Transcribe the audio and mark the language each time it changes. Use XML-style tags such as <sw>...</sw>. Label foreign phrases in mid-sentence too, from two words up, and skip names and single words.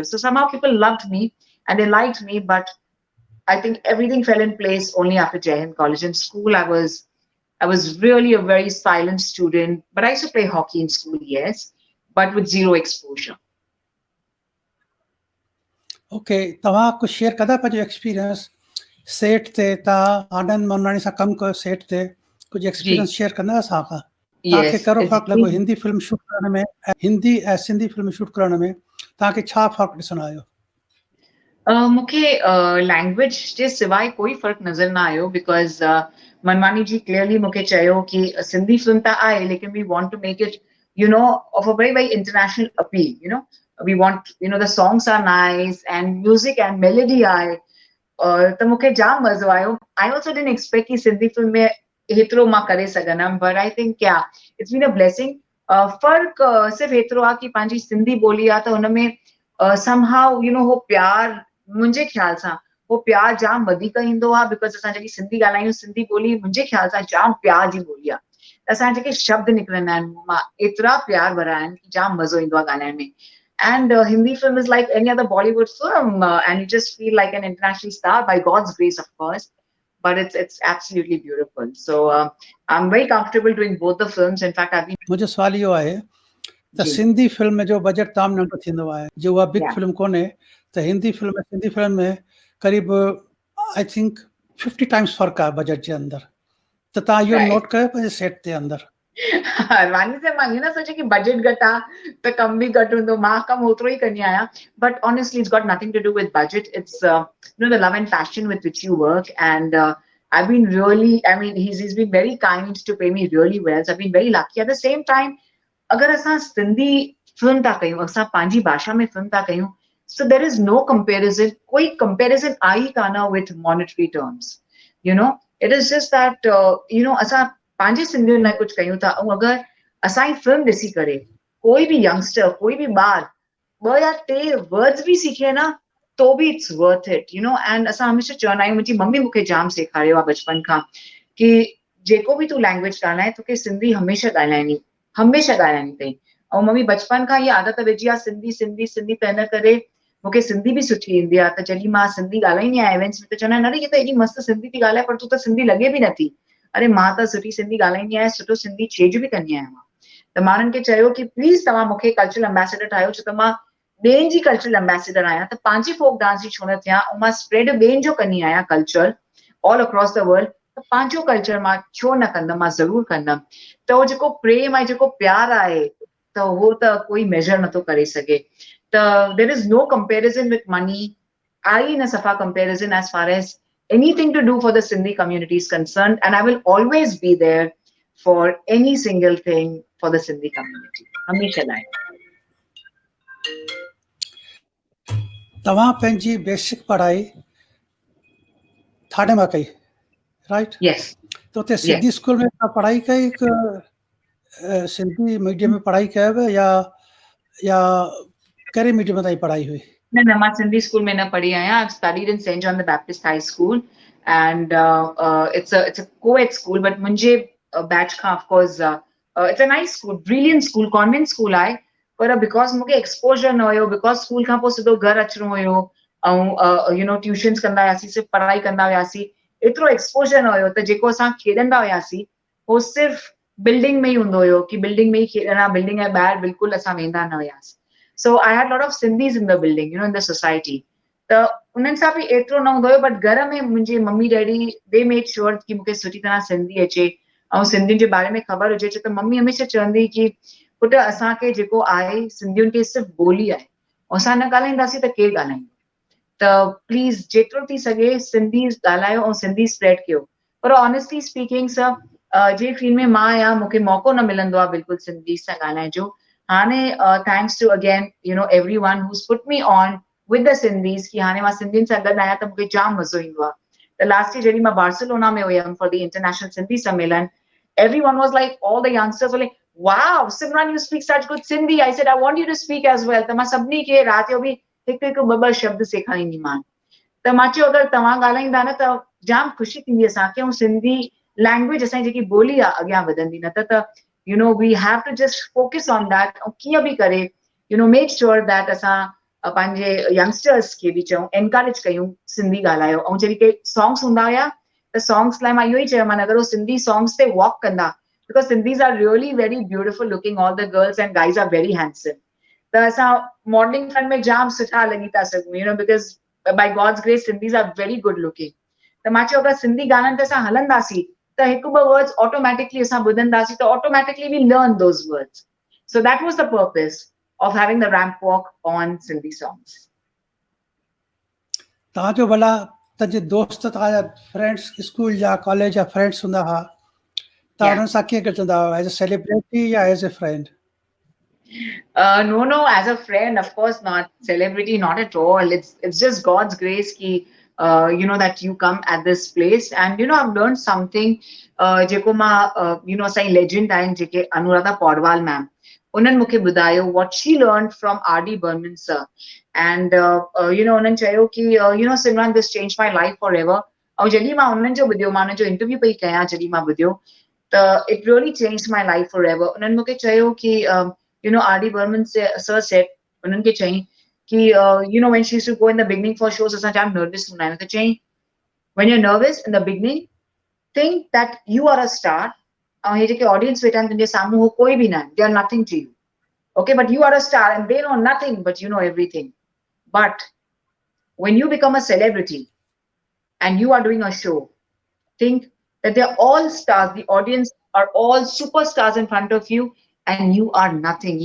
<en>So somehow people loved me and they liked me, but I think everything fell in place only after Jai Hind College. In school, I was really a very silent student, but I used to play hockey in school, yes, but with zero exposure. ओके,</en> <sd>तव्हां कुझु शेयर कंदा पंहिंजो एक्सपीरियंस सेट ते? तव्हां आनंद मनवाणी सां कमु कयो सेट ते, कुझु एक्सपीरियंस शेयर कंदा असांखां? तव्हांखे कहिड़ो फ़र्क़ु लॻो हिंदी फिल्म शूट करण में, हिंदी ऐं सिंधी फिल्म शूट करण में तव्हांखे छा फ़र्क़ु ॾिसण आयो? मूंखे लैंग्वेज जे सवाइ कोई फ़र्क़ु नज़र न आयो बिकॉज़ मनवानी जी क्लियरली मूंखे चयो कि सिंधी फिल्म त आहे लेकिन</sd> <en>we want to make it you know of a very very international appeal. you know we want you know the songs are nice and music and melody आहे.</en> <sd>त मूंखे जाम मज़ो आयो.</sd> <en>I also didn't expect</en> <sd>कि सिंधी फिल्म में हेतिरो मां करे सघंदमि,</sd> <en>but I think क्या it's been a blessing.</en> <sd>फ़र्क़ु सिर्फ़ु हेतिरो आहे कि पंहिंजी सिंधी ॿोली आहे त हुन में</sd> <en>somehow you know</en> <sd>हो प्यार मुंहिंजे ख़्याल सां हो प्यार जाम वधीक ईंदो आहे बिकॉज़ असां जॾहिं सिंधी ॻाल्हायूं, सिंधी ॿोली मुंहिंजे ख़्याल सां जाम प्यार जी ॿोली आहे. त असां जेके शब्द निकिरंदा आहिनि मुंहं मां एतिरा प्यार भरा आहिनि कि जाम मज़ो ईंदो आहे ॻाल्हाइण में.</sd> <en>And Hindi film is like any other Bollywood film, and you just feel like an international star by God's grace, of course. But it's absolutely beautiful. So I'm very comfortable doing both the films. In fact, I've been.</en> <sd>मुंहिंजो सुवाल इहो आहे त सिंधी फिल्म जो बजट तमामु नंढो थींदो आहे, जो उहा बिग फिल्म कोन्हे, त हिंदी फिल्म सिंधी फिल्म में क़रीब</sd> <en>I think 50 times</en> <sd>फ़र्क़ु आहे बजट जे अंदरि. त तव्हां इहो नोट कयो पंहिंजे सेट ते अंदरि? वानी से मां हीअं न सोचे कि बजट घटि आहे त कम बि घटि हूंदो. मां कम ओतिरो ई कंदी आहियां.</sd> <en>But honestly, it's got nothing to do with budget. It's you know the love and passion with which you work. And I've been really, I mean, he's been very kind to pay me really well. So I've been very lucky. At the same time,</en> <sd>अगर असां सिंधी फिल्म था कयूं, असां पंहिंजी भाषा में फिल्म था कयूं,</sd> <en>so there is no comparison.</en> <sd>कोई comparison आई कान</sd> <en>with monetary terms. You know, it is just that you know</en> <sd>असां पंहिंजे सिंधियुनि लाइ कुझु कयूं था. ऐं अगरि असांजी फिल्म ॾिसी करे कोई बि यंगस्टर, कोई बि ॿार 2 या 3 वर्ड्स बि सिखे न तो बि</sd> <en>it's worth it. you know, and</en> <sd>असां हमेशह चवंदा आहियूं, मुंहिंजी मम्मी मूंखे जाम सेखारियो आहे बचपन खां कि जेको बि तूं लैंग्वेज ॻाल्हाए तोखे सिंधी हमेशह ॻाल्हाइणी अथई. ऐं मम्मी बचपन खां इहा आदत विझी आहे सिंधी सिंधी सिंधी. त इन करे मूंखे सिंधी बि सुठी ईंदी आहे. त जॾहिं मां सिंधी ॻाल्हाईंदी आहियां इवेंट्स में त चवंदा आहिनि अरे हीअ त एॾी मस्तु सिंधी थी ॻाल्हाए, पर तूं त सिंधी लॻे बि नथी. अरे मां त सुठी सिंधी ॻाल्हाईंदी आहियां, सुठो सिंधी छेज बि कंदी आहियां मां. त मां हुननि खे चयो कि प्लीज़ तव्हां मूंखे</sd> <en>cultural ambassador</en> <sd>ठाहियो, छो त मां ॿियनि जी</sd> <en>cultural ambassador</en> <sd>आहियां. त पंहिंजी</sd> <en>folk dance</en> <sd>जी छो न थियां, ऐं मां स्प्रेड ॿियनि जो कंदी आहियां</sd> <en>culture all across the world.</en> <sd>त पंहिंजो कल्चर मां छो न कंदमि, मां ज़रूरु कंदमि. त उहो जेको प्रेम आहे, जेको प्यार आहे, त उहो त कोई मेजर नथो करे सघे.</sd> <en>त there is no comparison with money. I न सफ़ा comparison as far as anything to do for the Sindhi community is concerned, and I will always be there for any single thing for the Sindhi community.</en> <sd>हमेशा लाइ. तव्हां पंहिंजी बेसिक पढ़ाई ठाणे मां कई, राइट?</sd> <en>Yes.</en> <sd>त हुते सिंधी स्कूल में तव्हां पढ़ाई कई सिंधी मीडियम में पढ़ाई कयव या कहिड़े मीडियम में तव्हांजी पढ़ाई हुई? No, मां सिंधी स्कूल में न पढ़ी आहियां.</sd> <en>I've studied in St. John the Baptist High School, and it's a co-ed school. But मुंहिंजे batch खां, of course, it's a nice school, brilliant school, convent school आहे.</en> <sd>पर because मूंखे exposure न हुयो, because स्कूल खां पोइ सिधो घर अचिणो हुयो, ऐं ट्यूशन्स कंदा हुआसीं, सिर्फ़ु पढ़ाई कंदा हुआसीं, एतिरो एक्सपोजर न हुयो त जेको असां खेॾंदा हुआसीं उहो सिर्फ़ु बिल्डिंग में ई हूंदो हुयो कि बिल्डिंग में ई खेॾणा, बिल्डिंग जे ॿाहिरि बिल्कुलु असां वेंदा न हुआसीं.</sd> <en>So I had a lot of Sindhis in the building, in the society.</en> <sd>त उन्हनि सां बि एतिरो न हूंदो हुयो, बट घर में मुंहिंजे मम्मी डैडी</sd> <en>they made sure</en> <sd>कि मूंखे सुठी तरह सिंधी अचे ऐं सिंधियुनि जे बारे में ख़बर हुजे. त मम्मी हमेशह चवंदी कि पुट असांखे जेको आहे सिंधियुनि खे सिर्फ़ु ॿोली आहे, ऐं असां न ॻाल्हाईंदासीं त केरु ॻाल्हाईंदो. त प्लीज़ जेतिरो थी सघे सिंधी ॻाल्हायो ऐं सिंधी स्प्रेड कयो. पर</sd> <en>honestly speaking</en> <sd>सर जे फील्ड में मां आहियां मूंखे मौक़ो न मिलंदो आहे बिल्कुलु सिंधी सां ॻाल्हाइण जो. हाणे</sd> <en>thanks to again everyone who's put me on with the Sindhis</en> <sd>कि हाणे मां सिंधियुनि सां गॾु आहियां त मूंखे जाम मज़ो ईंदो आहे. त</sd> <en>last year</en> <sd>जॾहिं मां बार्सिलोना में हुयमि</sd> <en>for the International Sindhi Sammelan, everyone was like, all the youngsters were like, wow, Simran, you speak such good Sindhi. I said, I want you to speak as well.</en> <sd>त मां सभिनी खे राति जो बि हिकु हिकु ॿ ॿ शब्द सेखारींदीमान. त मां चयो अगरि तव्हां ॻाल्हाईंदा न त जाम ख़ुशी थींदी असांखे, ऐं सिंधी लैंग्वेज असांजी जेकी ॿोली आहे अॻियां वधंदी. न त</sd> <en>we have to just focus on that.</en> <sd>ऐं कीअं बि करे</sd> <en>make sure that</en> <sd>असां पंहिंजे यंगस्टर्स खे बि चऊं, एनकरेज कयूं सिंधी ॻाल्हायो. ऐं जेके सॉन्ग्स हूंदा हुया त सॉन्ग्स लाइ मां इहो ई चयोमानि, अगरि उहो सिंधी सॉन्ग्स ते वॉक कंदा,</sd> <en>because Sindhis are really very beautiful looking, all the girls and guys are very handsome.</en> <sd>त असां मॉडलिंग फंड में जाम सुठा लॻी था सघूं,</sd> <en>because by God's grace Sindhis are very good looking.</en> <sd>त मां चयो अगरि सिंधी गाननि ते असां हलंदासीं त हिकु ॿ वर्ड्स ऑटोमेटिकली असां ॿुधंदासीं त</sd> <en>automatically we learn those words. so that was the purpose of having the ramp walk on Sindhi songs.</en> <sd>तव्हांजो भला तव्हांजे दोस्त, तव्हांजा फ्रेंड्स, स्कूल जा कॉलेज जा फ्रेंड्स हूंदा हुआ, तव्हां उन्हनि सां कीअं गॾजंदा हुआ,</sd> <en>as a celebrity</en> <sd>या</sd> <en>as a friend? No, as a friend, of course not. Celebrity, not at all. It's just God's grace ki, that you come at this place. And, I've learned something.</en> <sd>जेको मां, असांजी legend आहिनि जेके अनुराधा पौडवाल मैम, उन्हनि मूंखे ॿुधायो</sd> <en>what she learned from R.D. Burman sir. And,</en> <sd>उन्हनि चयो कि,</sd> <en>Simran, this changed my life forever.</en> <sd>ऐं जॾहिं मां उन्हनि जो ॿुधियो, मां उन्हनि जो इंटरव्यू पई कयां, जॾहिं मां ॿुधियो त</sd> <en>it really changed my life forever.</en> <sd>उन्हनि मूंखे चयो कि R.D. Burman sir said, उन्हनि खे चई कि</sd> <en>when she used to go in the beginning for shows,</en> <sd>असां जाम nervous हूंदा आहियूं. त चई,</sd> <en>when you're nervous in the beginning, think that you are a star.</en> <sd>ऐं हे जेके ऑडियंस वेठा आहिनि तुंहिंजे साम्हूं, हो कोई बि न आहे.</sd> <en>They are nothing to you. Okay, but you are a star and they know nothing, but you know everything. But when you become a celebrity and you are doing a show, think that they're all stars. The audience are all superstars in front of you, and you are nothing.</en>